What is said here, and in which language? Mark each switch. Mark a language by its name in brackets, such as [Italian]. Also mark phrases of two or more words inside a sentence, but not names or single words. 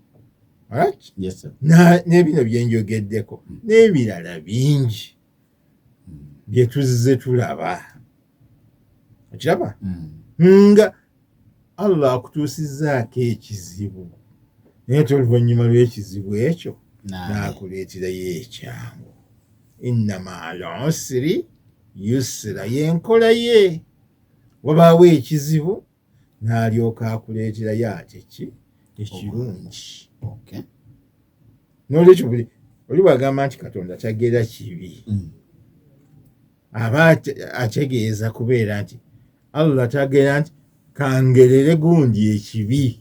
[Ganda] N'ebino bye njogeddeko n'ebirala bingi bye tuzze tulaba. Okiraba nga Allah akutuusizzaako ekizibu naye oluvannyuma lw'ekizibu ekyo n'akuleeterayo ekyangu. [Arabic] إن مع العسر يسرا, [Ganda] y'enkola ye. Wabaawo ekizibu n'alyoka akuleeterayo ate ki ekirungi. N'olwekyo buli oli bw'agamba nti Katonda tagera kibi aba ategeeza kubeera nti Allah tagera nti kangerere gundi ekibi.